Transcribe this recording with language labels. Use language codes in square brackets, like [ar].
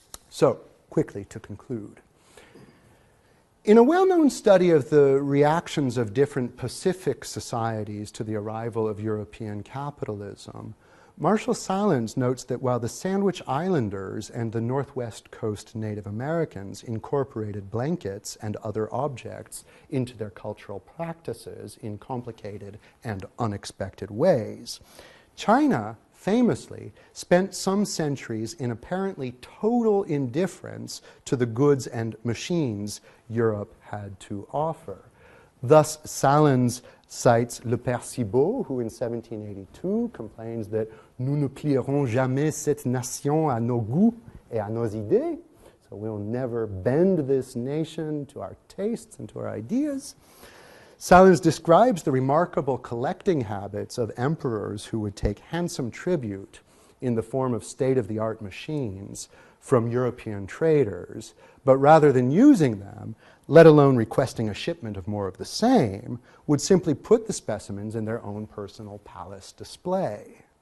[en] So, quickly to conclude. In a well-known study of the reactions of different Pacific societies to the arrival of European capitalism, Marshall Sahlins notes that while the Sandwich Islanders and the Northwest Coast Native Americans incorporated blankets and other objects into their cultural practices in complicated and unexpected ways, China famously spent some centuries in apparently total indifference to the goods and machines Europe had to offer. Thus, Sahlins cites Le Père Cibot, who in 1782 complains that [fr] nous ne plierons jamais cette nation à nos goûts et à nos idées. [en] So we'll never bend this nation to our tastes and to our ideas. Sahlins describes the remarkable collecting habits of emperors who would take handsome tribute in the form of state-of-the-art machines from European traders, but rather than using them, let alone requesting a shipment of more of the same, would simply put the specimens in their own personal palace display.